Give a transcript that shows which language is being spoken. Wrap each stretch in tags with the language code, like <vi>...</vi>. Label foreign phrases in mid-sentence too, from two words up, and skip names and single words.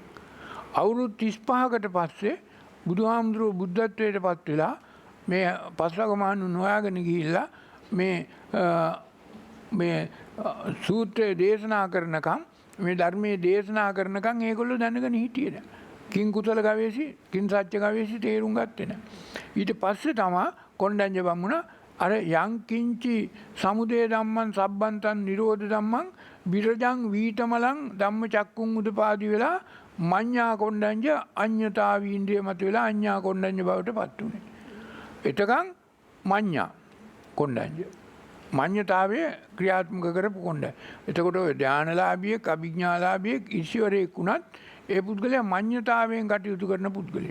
<si>අවුරුදු 35කට පස්සේ බුදුහාමුදුරුවෝ බුද්ධත්වයට පත් වෙලා මේ පස්වග මහණුන් හොයාගෙන ගිහිල්ලා මේ සූත්‍රය දේශනා කරනකම් මේ ධර්මයේ දේශනා කරනකම් ඒගොල්ලෝ දැනගෙන හිටියේ නෑ.</si> <pi>කිං කුසල ගවේෂි කිං සත්‍ය ගවේෂි</pi> <si>තේරුම් ගත්තේ නෑ. ඊට පස්සේ තමයි කොණ්ඩඤ්ඤ බමුණා අර</si> <pi>යං කිංචි සමුදය ධම්මං සබ්බන්තං නිරෝධ ධම්මං විරජං වීතමලං ධම්ම චක්කුං උදපාදි</pi> <si>වෙලා මඤ්ඤා කොණ්ඩඤ්ඤ අඤ්ඤතා වීන්ද්‍රිය මත වෙලා අඤ්ඤා කොණ්ඩඤ්ඤ බවට පත් උනේ. එතකන් මඤ්ඤා කොණ්ඩඤ්ඤ මඤ්ඤතාවයේ ක්‍රියාත්මක කරපු කොණ්ඩඤ්ඤ. එතකොට ඔය ධානලාභියෙක් අභිඥාලාභියෙක් ඊශ්වරයෙක් වුණත් ඒ පුද්ගලයා මඤ්ඤතාවයෙන් කටයුතු කරන පුද්ගලයෙක්.</si>